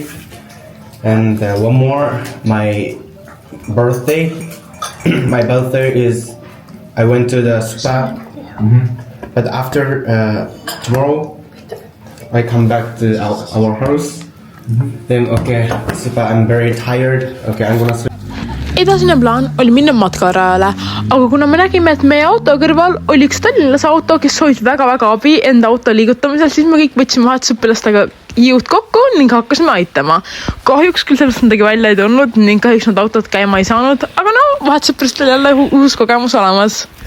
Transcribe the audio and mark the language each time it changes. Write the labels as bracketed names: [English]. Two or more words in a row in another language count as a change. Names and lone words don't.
[English] And one more, my birthday. My birthday is I went to the spa, but after tomorrow I come back to our house. Then okay, spa. I'm very tired. Okay, I'm gonna sleep. [Estonian] Edasine plaan oli minna matkarajale, aga kuna me nägime, et meie auto kõrval oli üks tallinlase auto, kes soovis väga-väga abi enda auto liigutamisel, siis me kõik võtsime vahetusõpilastega jõud kokku ning hakkasime aitama. Kahjuks küll sellest midagi välja ei tulnud ning kahjuks nad autod käima ei saanud, aga no, vahetusõpilastel jälle uus kogemus olemas.